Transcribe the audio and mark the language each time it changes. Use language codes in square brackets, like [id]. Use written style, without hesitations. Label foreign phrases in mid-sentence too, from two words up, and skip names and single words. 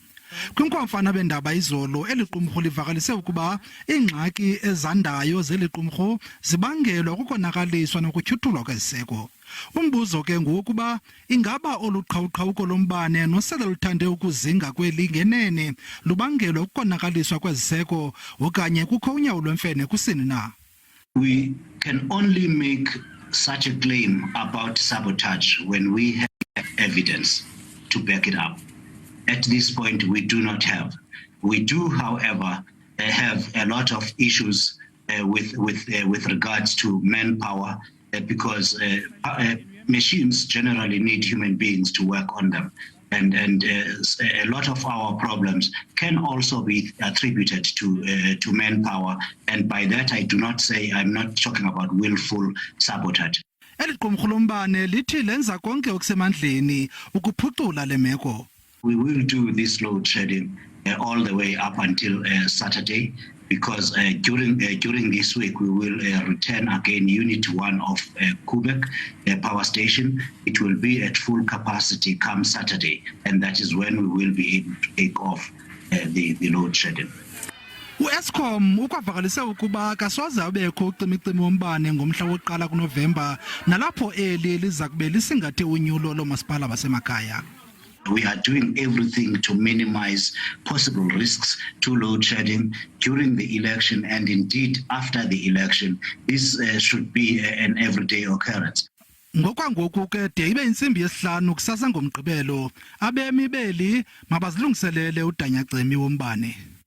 [xh] Kwinkomfana bendaba izolo eli qumrhu livakalise ukuba iingxaki ezandayo zeli qumrhu zibangelwa kukonakaliswa nokutyhuthulwa kweziseko. Umbuzo ke ngowokuba ingaba olu qhawuqhawuko lombane nosele luthande ukuzinga kweli ngenene lubangelwa kukonakaliswa kweziseko okanye kukho unyawo lwemfene kusini na? [en] We can only make such a claim about sabotage when we have evidence to back it up. At this point, we do not have. We do, however, have a lot of issues with regards to manpower because machines generally need human beings to work on them. And a lot of our problems can also be attributed to manpower. And by that, I do not say, I'm not talking about willful sabotage. [xh] Eli qumrhu lombane lithi lenza konke okusemandleni ukuphucula le meko. [en] We will do this load shedding all the way up until Saturday, because during this week we will return again Unit 1 of Kubek power station. It will be at full capacity come Saturday, and that is when we will be able to take off the load shedding. [xh] U-Eskom ukwavakalise ukuba kasoze abekho ucimicimi wombane ngomhla wokuqala kuNovemba nalapho eli liza kube lisingathe unyulo loomasipala basemakhaya. [en] We are doing everything to minimize possible risks to load shedding during the election, and indeed after the election. This should be an everyday occurrence. [xh] Ngokwangoku ke de ibe intsimbi yesihlanu kusasa ngoMgqibelo abemi beli mabazilungiselele udanyacimi wombane.